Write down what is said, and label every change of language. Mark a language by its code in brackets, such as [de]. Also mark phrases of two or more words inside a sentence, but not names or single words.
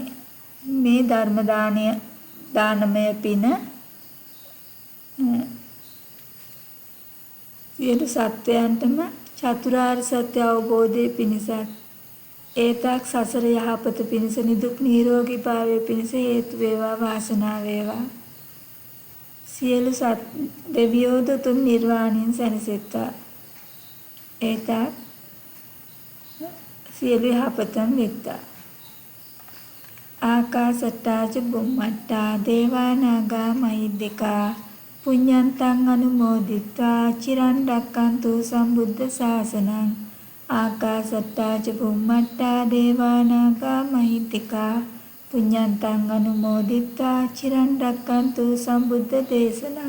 [si] මේ ධර්ම දානය දානමය පින සියලු සත්වයන්ටම චතුරාර්ය සත්‍ය අවබෝධයේ පිණිසත් ඒතක් සසර යහපත පිණිස නිදුක් නිරෝගී භාවයේ පිණිස හේතු වේවා වාසනාව වේවා. සියලු දෙවියෝද තුන් නිර්වාණයෙන් සැනසෙත්වා. ඒතක් සියලු යහපතන් වෙත්තා. [pi] ආකාසට්ටා ච බුම්මට්ටා දේවා නාග මහිද්దికා පුඤ්ඤන්තං අනුමෝදිත්වා චිරන් රැක්කන්තු සම්බුද්ධ ශාසනං. ආකාසට්ටා ච බුම්මට්ටා දේවා නාග මහිද්దికා පුඤ්ඤන්තං අනුමෝදිත්වා චිරන් රැක්කන්තු සම්බුද්ධ දේශනං.